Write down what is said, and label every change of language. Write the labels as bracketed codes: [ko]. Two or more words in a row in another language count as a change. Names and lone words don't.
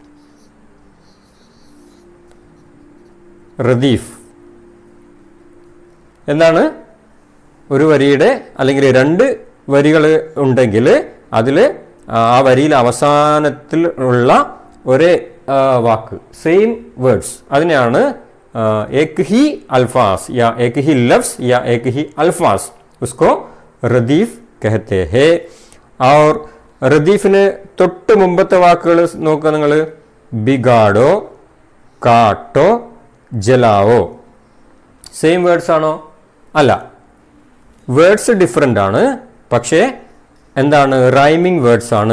[ml] റദീഫ് എന്താണ്? ഒരു വരിയുടെ അല്ലെങ്കിൽ 2 വരികൾ ഉണ്ടെങ്കിൽ അതിൽ ആ വരിയിൽ അവസാനത്തിൽ ഉള്ള ഒരേ വാക്ക്, [en] same words, [ml] അതിനെയാണ് [hi] एक ही अल्फाज या एक ही लफ्ज या एक ही अल्फाज, उसको रदीफ कहते हैं. [ml] और റദീഫിന് തൊട്ട് മുമ്പത്തെ വാക്കുകൾ നോക്കുക നിങ്ങൾ. [hi] बिगाड़ो, काटो, जलाओ. [en] same words [ml] ആണോ? അല്ല, [en] words different [ml] ആണ്. പക്ഷേ എന്താണ്? [en] rhyming words [ml] ആണ്.